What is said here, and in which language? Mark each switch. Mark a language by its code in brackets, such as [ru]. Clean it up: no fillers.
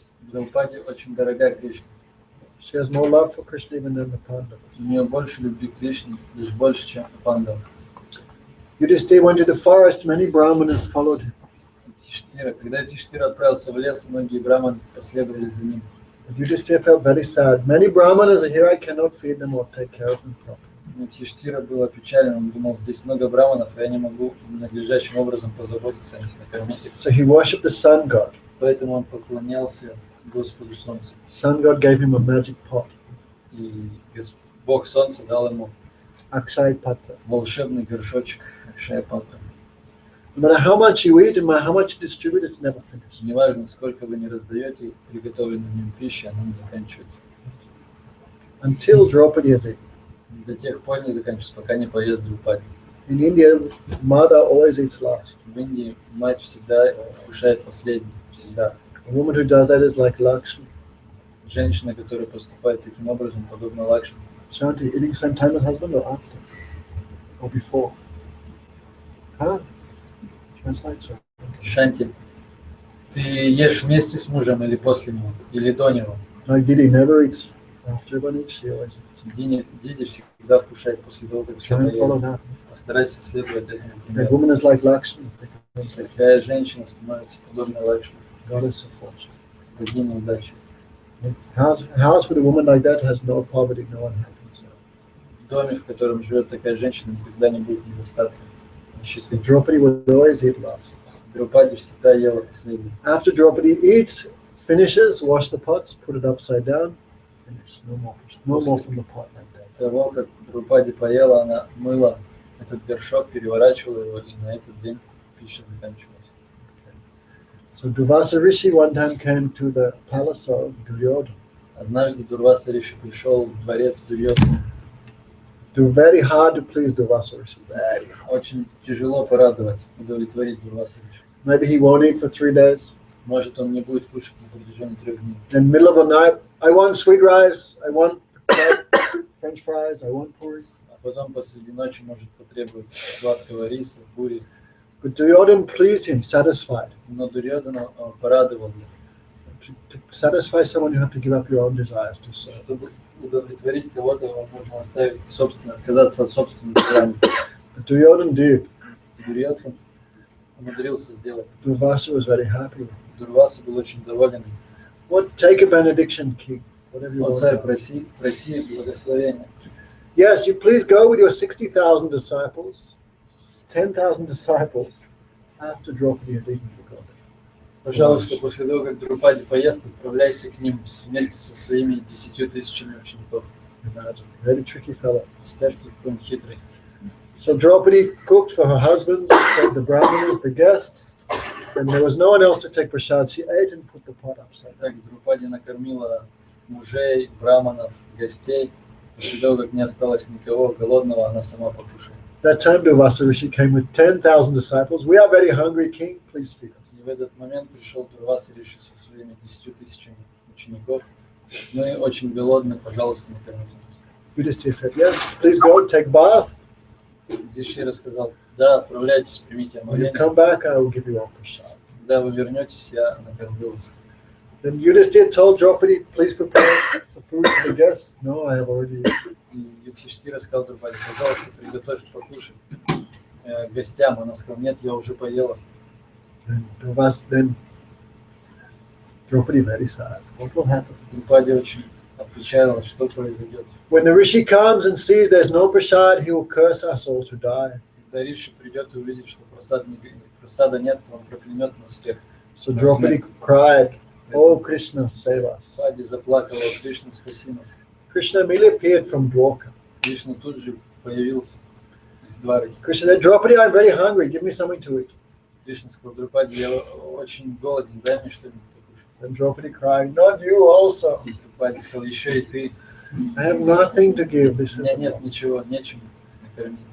[ru] Драупади очень дорога Кришне. [en] She has more love for Krishna even than the Pandavas. [ru] У нее больше любви к Кришне, даже больше, чем у пандав. [en] Yudhishthira went to the forest, many brahmanas followed him. [ru] Когда Юдхиштхира отправился в лес, многие браманы последовали за ним. [en] But Yudhishthira felt very sad. Many brahmanas are here, I cannot feed them or take care of them properly. [ru] Юдхиштхира был опечален, он думал, здесь много браманов, и я не могу надлежащим образом позаботиться о них, накормить их. [en] So he worshipped the sun god. [ru] Поэтому он поклонялся Господу Солнцу. [en] Sun god gave him a magic pot, [ru] И Бог Солнца дал ему [en] Akshay Patra. [ru] волшебный горшочек Акшая-патра. [en] No matter how much you eat and how much you distribute, it's never finished. [ru] Неважно, сколько вы не раздаете приготовленной в нем пищи, она не заканчивается. [en] Until Draupadi is eaten. [ru] До тех пор не заканчивается, пока не поест Драупади. [en] In India, mother always eats last. [ru] В Индии мать всегда кушает последней, всегда. [en] A woman who does that is like Lakshmi. [ru] Женщина, которая поступает таким образом, подобно Лакшми. [en] Shanti, eating same time as husband or after? Or before? Huh? Translate, sir. [ru] Шанти, ты ешь вместе с мужем или после него, или до него? [en] Like Didi never eats after everyone eats, she always eats. [ru] Диди всегда вкушает после того, как все [en] Try and follow [ru] поели. [en] that. [ru] Постарайся следовать этому [en] That [ru] примеру. [en] woman is like Lakshmi, [ru] Такая женщина становится подобной Лакшми, [en] goddess of fortune. [ru] богиней удачи. [en] House with a woman like that has no poverty, no unhappiness. [ru] В доме, в котором живет такая женщина, никогда не будет недостатка, [en] So [ru] нищеты. [en] Draupadi would always eat last. [ru] Драупади всегда ела последней. [en] After Draupadi eats, finishes, wash the pots, put it upside down, finish. No more. No more from the pot like that. [ru] Того, как Драупади поела, она мыла этот горшок, переворачивала его, и на этот день пища заканчивалась. [en] So Durvasa Rishi one time came to the palace of Duryodhana. [ru] Однажды Дурваса Риши пришел в дворец Дурьодхана. [en] Very hard to please Durvasa Rishi. Very hard. [ru] Очень тяжело порадовать, удовлетворить Дурваса Риши. [en] Maybe he won't eat for 3 days. [ru] Может, он не будет кушать на протяжении 3 дней. [en] In the middle of the night, I want sweet rice, I want French fries, I want puris. [ru] А потом посреди ночи может потребовать сладкого риса, бури. [en] But Duryodhana pleased him, satisfied. [ru] Но Дурьодхана порадовал его. [en] To satisfy someone, you have to give up your own desires to serve. [ru] Чтобы удовлетворить кого-то, вам нужно отказаться от собственных желаний. [en] But Duryodhana did. [ru] Дурьодхан умудрился сделать. [en] Durvasa was very happy. [ru] Дурваса был очень доволен. [en] What? Take a benediction, king. Whatever you [ru] О, царь, [en] want. [ru] проси благословения. [en] Yes, you please go with your 60,000 disciples, 10,000 disciples, after Draupadi has eaten the god. [ru] Пожалуйста, после того, как Драупади поест, отправляйся к ним вместе со своими 10 000 учеников. [en] Imagine, very tricky fellow. [ru] Представьте, какой он хитрый. [en] So Draupadi cooked for her husbands, fed the brahmanas, the guests, and there was no one else to take prasad. She ate and put the pot upside down. [ru] Так Драупади накормила мужей, браманов, гостей. После того, как не осталось никого голодного, она сама покушала. [en] That time Durvasa Rishi came with 10,000 disciples. We are very hungry, king. Please feed us. [ru] И в этот момент пришел Дурваса Риши со своими 10 000 учеников. Мы очень голодны, пожалуйста, накормите нас. [en] Yudhishthira said, yes, please go, take bath. [ru] Юдхиштхира сказал, да, отправляйтесь, примите [en] When you [ru] омовение. [en] come back, I will give you all prasad. [ru] Когда вы вернетесь, я накормлю вас. [en] Then Yudhishthira told Draupadi, please prepare the food for the guests. No, I have already eaten. [ru] И Юдхиштхира сказал Драупади, пожалуйста, приготовь покушать гостям. Она сказала, нет, я уже поела. [en] Then Draupadi very sad. What will happen? [ru] Драупади очень отпечаталась, что произойдет. [en] When the rishi comes and sees there's no prasad, he will curse us all to die. [ru] Когда Риши придет и увидит, что просада нет, то он проклянет нас всех. [en] So Draupadi cried, "Oh Krishna, save us!" [ru] Драупади заплакала, Кришна, спаси нас. [en] Krishna immediately appeared from Dwarka. [ru] Кришна тут же появился из двора. [en] Krishna said, "Draupadi, I'm very hungry. Give me something to eat." [ru] Кришна сказал, Драупади, я очень голоден, дай мне что-нибудь покушать. [en] And Draupadi crying, not you also. [ru] И Друпади сказал, еще и ты. [en] I have nothing to give. This [ru] У меня нет ничего, нечем накормить.